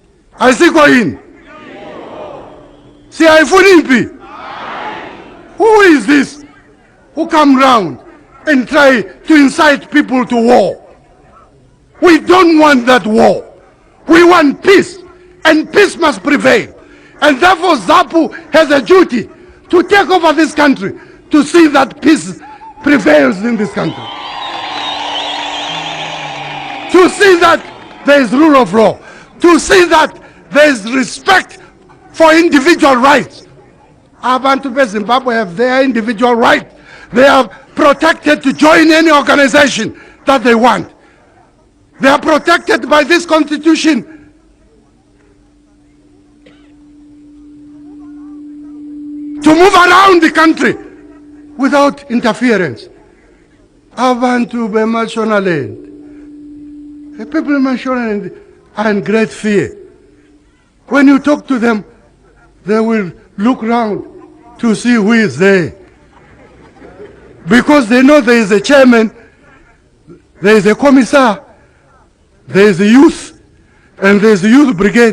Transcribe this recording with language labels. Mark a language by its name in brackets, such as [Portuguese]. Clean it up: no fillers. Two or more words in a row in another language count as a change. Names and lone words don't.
[North Ndebele] Asikho yini? Siyayifuna impi. [English] Who is this who come round and try to incite people to war? We don't want that war. We want peace, and peace must prevail. And therefore ZAPU has a duty to take over this country, to see that peace prevails in this country. To see that there is rule of law. To see that there is respect for individual rights. [North Ndebele] Abantu beZimbabwe [English] have their individual right. They are protected to join any organization that they want. They are protected by this constitution. To move around the country without interference. [North Ndebele] Abantu beMashonaland. [English] The people in Mashonaland are in great fear. When you talk to them, they will look round to see who is there. Because they know there is a chairman, there is a commissar, there is a youth, and there is a youth brigade.